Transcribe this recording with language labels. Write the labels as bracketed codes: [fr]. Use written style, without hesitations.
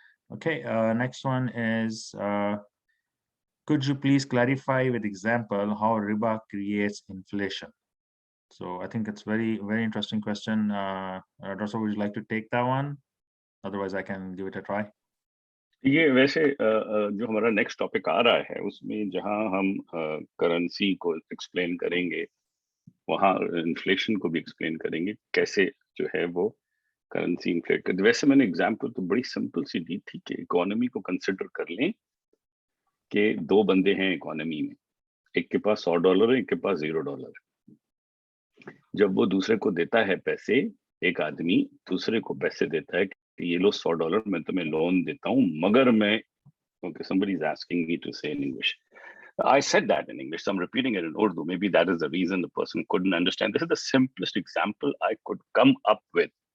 [en] Okay, next one is, could you please clarify with example how riba creates inflation? So I think it's very, very interesting question. Dr. would you like to take that one? Otherwise, I can give it a try. [ur] یہ ویسے جو ہمارا next topic آ رہا ہے اس میں جہاں ہم currency کو ایکسپلین کریں گے, وہاں انفلیشن کو بھی ایکسپلین کریں گے, کیسے جو ہے وہ کرنسی انفلیٹ کر. ویسے میں نے اگزامپل تو بڑی سمپل سی دی تھی کہ اکانومی کو کنسیڈر کر لیں کہ 2 بندے ہیں اکانومی میں, ایک کے پاس $100 ہے, ایک کے پاس $0 ہے. جب وہ دوسرے کو دیتا ہے پیسے, ایک آدمی دوسرے کو پیسے دیتا ہے کہ یہ لو $100 میں تمہیں لون دیتا ہوں, مگر میں, [en] okay, somebody is asking me to say in English, I said that in English, so I'm repeating it in Urdu. Maybe that is the reason the person couldn't understand. This is the simplest example I could come up with.